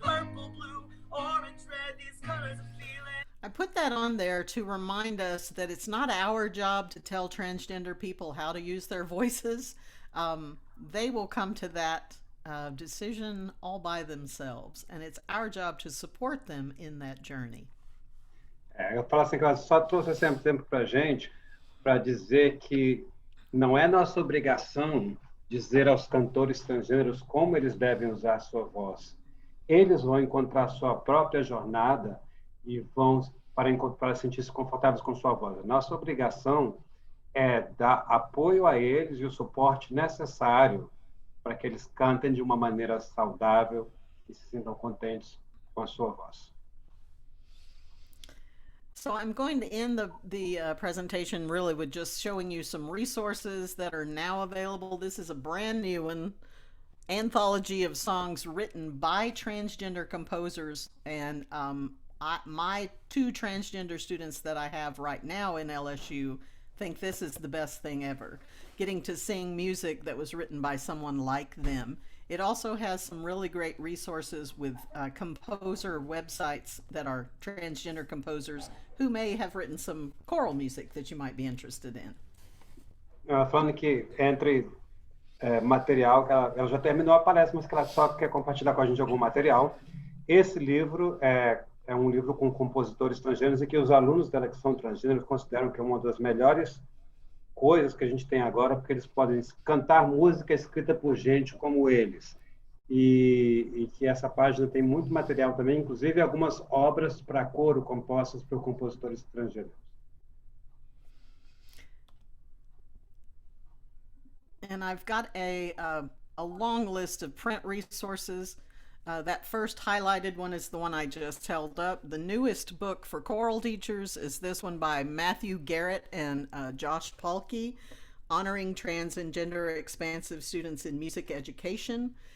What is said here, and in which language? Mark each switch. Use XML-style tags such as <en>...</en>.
<en>Purple, blue, orange, red, these colors of feeling. I put that on there to remind us that it's not our job to tell transgender people how to use their voices. They will come to that decision all by themselves, and it's our job to support them in that journey.</en> <pt>Eu falo assim, que ela só trouxe esse exemplo para a gente para dizer que não é nossa obrigação dizer aos cantores transgêneros como eles devem usar a sua voz. Eles vão encontrar sua própria jornada e vão para sentir-se confortáveis com sua voz. Nossa obrigação é dar apoio a eles e o suporte necessário para que eles cantem de uma maneira saudável e se sintam contentes com a sua voz.</pt> <en>So I'm going to end the presentation really with just showing you some resources that are now available. This is a brand new one, anthology of songs written by transgender composers, and my 2 transgender students that I have right now in LSU think this is the best thing ever, getting to sing music that was written by someone like them. It also has some really great resources with composer websites that are transgender composers who may have written some choral music that you might be interested in.</en> <pt>Falando que entre material, ela já terminou a palestra, mas que ela só quer compartilhar com a gente algum material. Esse livro é um livro com compositores transgêneros e que os alunos dela que são transgêneros consideram que é uma das melhores coisas que a gente tem agora, porque eles podem cantar música escrita por gente como eles. E que essa página tem muito material também, inclusive algumas obras para coro compostas por compositores estrangeiros.</pt> <en>And I've got a long list of print resources. That first highlighted one is the one I just held up. The newest book for choral teachers is this one by Matthew Garrett and Josh Pahlke, Honoring Trans and Gender Expansive Students in Music Education.</en>